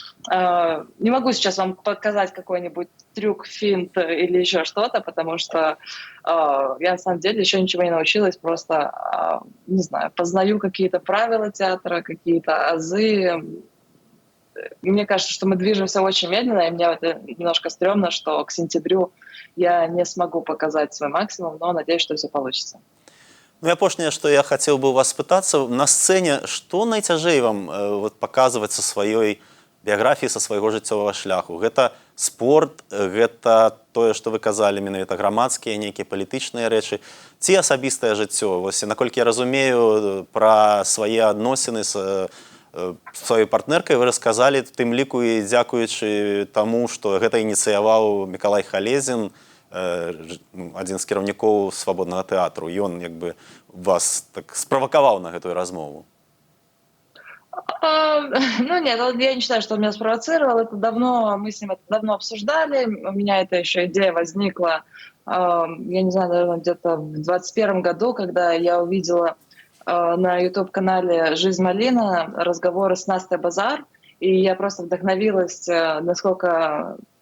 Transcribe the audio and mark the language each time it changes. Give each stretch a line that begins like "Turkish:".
Russian: Не могу сейчас вам показать какой-нибудь трюк, финт или еще что-то, потому что я на самом деле еще ничего не научилась, просто, не знаю, познаю какие-то правила театра, какие-то азы. Мне кажется, что мы движемся очень медленно, и мне это немножко стрёмно, что к сентябрю я не смогу показать свой максимум, но надеюсь, что все получится.
Belarusian: Ну, і апошняе, што я хацеў бы у вас спытацца, на сцэне, што найцяжэй вам вот, паказваць са сваёй біяграфіі, са свайго жыццёвага шляху? Гэта спорт, гэта тое, што вы казалі, менавіта грамадскія, нейкія палітычныя рэчы, ці асабістае жыццё? Вось, наколькі я разумею, пра свае адносіны з сваёй партнеркай вы расказалі, тым ліку і дзякуючы таму, што гэта ініцыяваў Мікалай Халезін, адзін з кіраўнікоў свабоднага тэатру. Ён як бы вас так справакаваў на гэтую размову.
Russian: Ну нет, я не считаю, что он меня спровоцировал. Это давно, мы с ним это давно обсуждали. У меня эта еще идея возникла, я не знаю, наверное, где-то в 2021 году, когда я увидела на YouTube-канале «Жизнь Малина» разговоры с Настей Базар, и я просто вдохновилась, насколько...